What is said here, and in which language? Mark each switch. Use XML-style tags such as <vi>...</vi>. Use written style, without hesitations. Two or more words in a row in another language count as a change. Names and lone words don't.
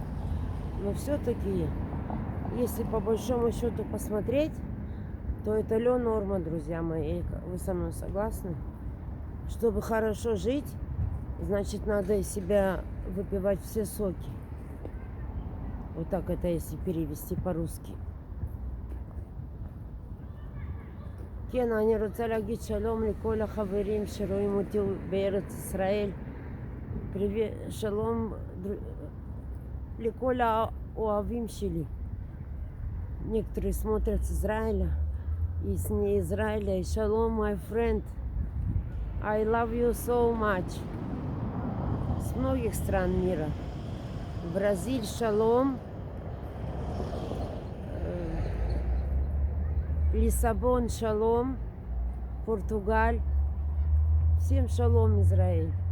<ru>Но все-таки, если по большому счету посмотреть, то это норма, друзья мои. Вы со мной согласны? Чтобы хорошо жить, значит, надо из себя выпивать все соки. Вот так это, если перевести по-русски.</ru> <he>כן, אני רוצה להגיד שלום לכל החברים שרואים אותי בארץ ישראל. שלום לכל האוהבים שלי.</he> <ru>Некоторые смотрят с Израиля и с не Израиля. Шалом,</ru> <en>my friend. I love you so much.</en> <ru>С многих стран мира. Бразиль, шалом. Лиссабон, шалом. Португаль. Всем шалом, Израиль.</ru>